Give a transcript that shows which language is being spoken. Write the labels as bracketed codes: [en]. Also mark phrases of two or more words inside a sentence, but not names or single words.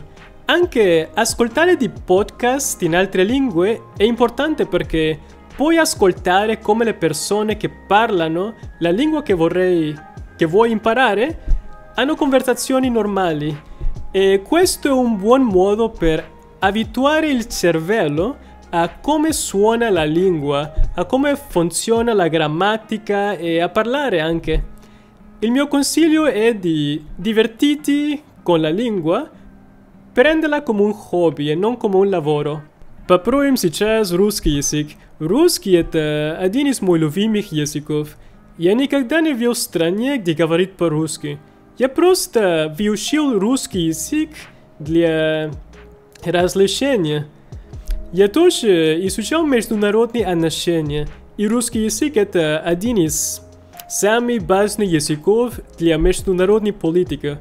[it] Anche ascoltare di podcast in altre lingue è importante perché puoi ascoltare come le persone che parlano la lingua che vuoi imparare hanno conversazioni normali, e questo è un buon modo per abituare il cervello a come suona la lingua, a come funziona la grammatica e a parlare anche. Il mio consiglio è di divertirti con la lingua, prendila come un hobby e non come un lavoro. [ru] Попробуем сейчас русский язык. Русский — это один из моих любимых языков. Я никогда не жил в стране, где говорит по-русски. Я просто выучил русский язык для развлечения. Я тоже изучал международные отношения, и русский язык — это один из самых важных языков для международной политики.